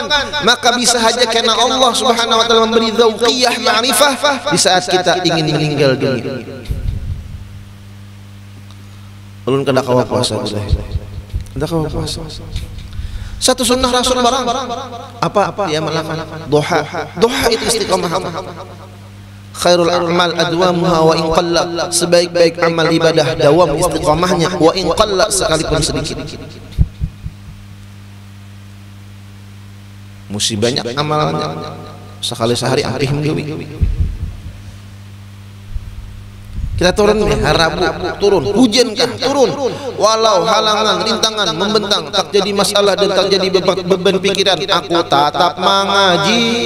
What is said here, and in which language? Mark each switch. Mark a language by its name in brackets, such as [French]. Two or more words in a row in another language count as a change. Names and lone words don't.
[Indonesian] Maka bisa saja karena Allah [Arabic] سبحانه وتعالى [Indonesian] memberi [Arabic] ذوقية معرفة [Indonesian] di saat kita ingin meninggal dunia. [Banjar] Ulun kada kawa puasa sudah. Kada kawa puasa. [Indonesian] Satu sunnah Rasul barang. Apa? Diamalkan. Duha. Duha itu istiqomah. [Arabic] خير الأعمال أدومها وإن قل, [Indonesian] sebaik-baik amal ibadah dawam istiqamahnya, [Arabic] وإن قل [Indonesian] sekalipun sedikit. [Banjar] Mesti banyak amalannya, sekali sehari ampih minggu. [Indonesian] Kita turun nih, Rabu turun, hujan kah turun, walau halangan, rintangan membentang, tak jadi masalah dan tak jadi beban pikiran, aku tatap mengaji.